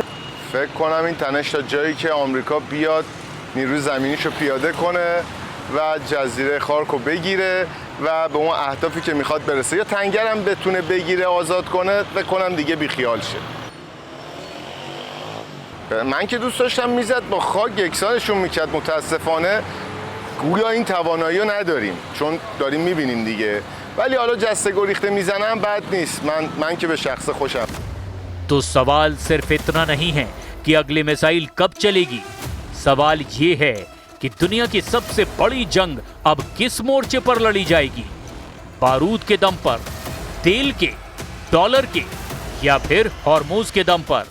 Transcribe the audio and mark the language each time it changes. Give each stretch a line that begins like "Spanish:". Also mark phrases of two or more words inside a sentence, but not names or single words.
Persian: فکر کنم این تنش تا جایی که آمریکا بیاد نیروی زمینیشو پیاده کنه و جزیره خارکو بگیره و به اون اهدافی که میخواد برسه، یا تنگرم بتونه بگیره آزاد کنه، فکر کنم دیگه بیخیال شه. من که دوست داشتم میزد با خاک یکسانشون میکرد، متاسفانه گویا این توانایی رو نداریم چون داریم میبینیم دیگه، ولی حالا جسته گریخته میزنم بد نیست. من که به شخص خوشم.
Hindi: तो सवाल सिर्फ इतना नहीं है कि अगली मिसाइल कब चलेगी, सवाल ये है कि दुनिया की सबसे बड़ी जंग अब किस मोर्चे पर लड़ी जाएगी, बारूद के दम पर, तेल के, डॉलर के या फिर हॉर्मुज के दम पर।